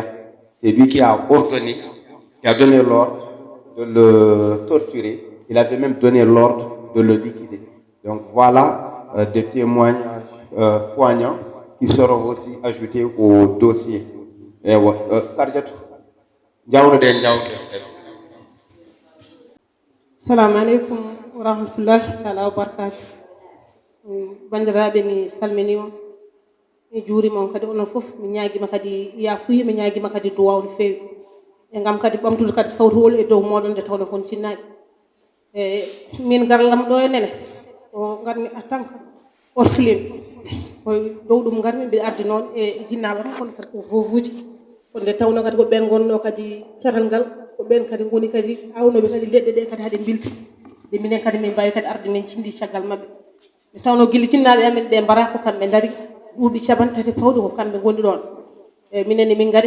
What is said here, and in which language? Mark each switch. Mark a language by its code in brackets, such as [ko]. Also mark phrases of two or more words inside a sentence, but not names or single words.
[fr] C'est lui qui a ordonné, qui a donné l'ordre de le torturer. Il avait même donné l'ordre de le liquider. Donc voilà des témoignages poignants qui seront aussi ajoutés au dossier. Kardiatou, [ar] Assalamu alaikum wa rahmatullahi ta'ala wa barakatuh. [ff] Bandiraɓe mi salmini on mi juurima on kadi onon fof mi ñaaguima kadi yafuya mi ñaaguima kadi duwaw no feewi e gam kadi ɓamtude kadi sawtowol e dow moɗon nde tawno kon cinnaɓe e min garlam ɗo e nene o garmi [fr] en tant que orpheline [ff] koye dow ɗum garmi mbiɗa ardi noon e jinnaɓe tan kono kadi ko vovuji ko nde tawno kadi ko ɓen gonno kadi catal ngal ko ɓen kadi goni kadi awnoɓe kadi leɗɗe ɗe kadi haɗe bilti nde minen kadi min mbawi kadi arde min cindi caggal mabɓe nde tawno guila cinnaɓe amen ɓe mbara ko kamɓe daari duuɓi capantati pawɗi ko kamɓe goni ɗon e minen min gari